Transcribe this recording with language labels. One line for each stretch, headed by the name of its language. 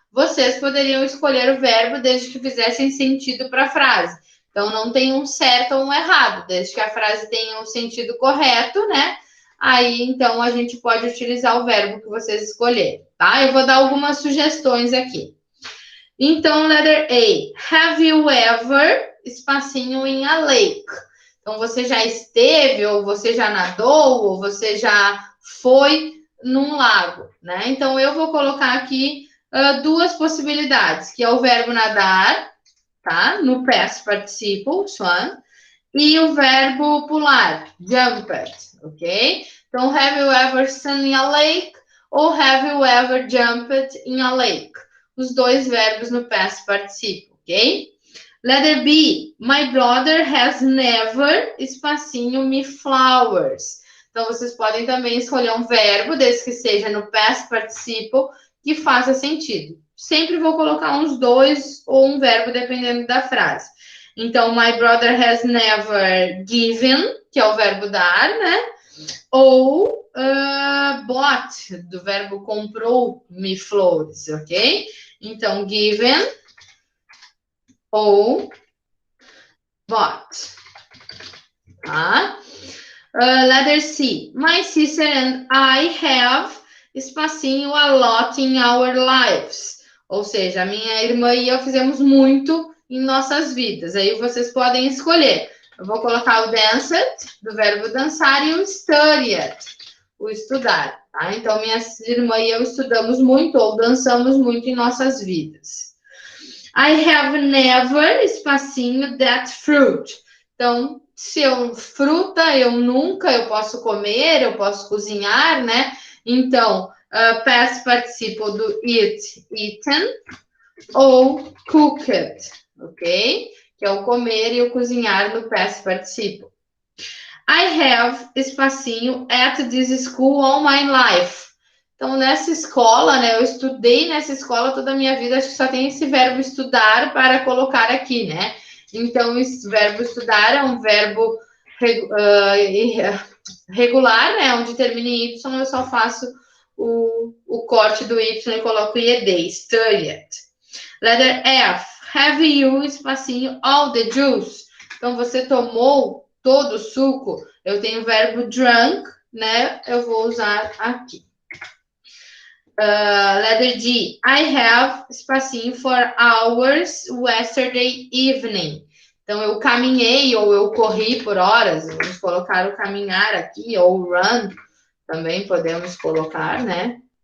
Portuguese: Vocês poderiam escolher o verbo desde que fizessem sentido para a frase. Então, não tem um certo ou um errado, desde que a frase tenha um sentido correto, né? Aí, então, a gente pode utilizar o verbo que vocês escolherem, tá? Eu vou dar algumas sugestões aqui.
English: Então, letter A. Have you ever, espacinho in a lake?
Portuguese: Então, você já esteve, ou você já nadou, ou você já foi num lago, né? Então, eu vou colocar aqui duas possibilidades, que é o verbo nadar, tá? No past participle, swam, e o verbo pular, jumped, ok?
English: Então, have you ever swum in a lake ou have you ever jumped in a lake?
Portuguese: Os dois verbos no
English: past participle, ok? Letter B, my brother has never, espacinho, me flowers.
Portuguese: Então, vocês podem também escolher um verbo, desde que seja no past participle, que faça sentido. Sempre vou colocar uns dois ou um verbo, dependendo da frase. Então,
English: my brother has never given,
Portuguese: que é o verbo dar, né? Ou bought, do verbo comprou me flores, ok? Então, given ou bought. Tá?
English: Letter C. My sister and I have, espacinho, a lot in our lives.
Portuguese: Ou seja, a minha irmã e eu fizemos muito em nossas vidas. Aí vocês podem escolher. Eu vou colocar o danced, do verbo dançar, e o studied, o estudar. Tá? Então, minha irmã e eu estudamos muito ou dançamos muito em nossas vidas.
English: I have never, espacinho, that fruit.
Portuguese: Então, se eu fruta, eu nunca, eu posso comer, eu posso cozinhar, né?
English: Então, past participle do eat, eaten, ou cooked, ok?
Portuguese: Que é o comer e o cozinhar no past participle.
English: I have, espacinho, at this school all my life.
Portuguese: Então, nessa escola, né? Eu estudei nessa escola toda a minha vida, acho que só tem esse verbo estudar para colocar aqui, né? Então, esse verbo estudar é um verbo regular, né? Onde termina em Y, eu só faço o corte do Y e coloco IED, studied.
English: Letter F, have you, espacinho, all the juice.
Portuguese: Então, você tomou todo o suco. Eu tenho o verbo drunk, né? Eu vou usar aqui.
English: Letter G, I have, espacinho, for hours yesterday evening.
Portuguese: Então, eu caminhei ou eu corri por horas. Vamos colocar o caminhar aqui, ou run, também podemos colocar, né?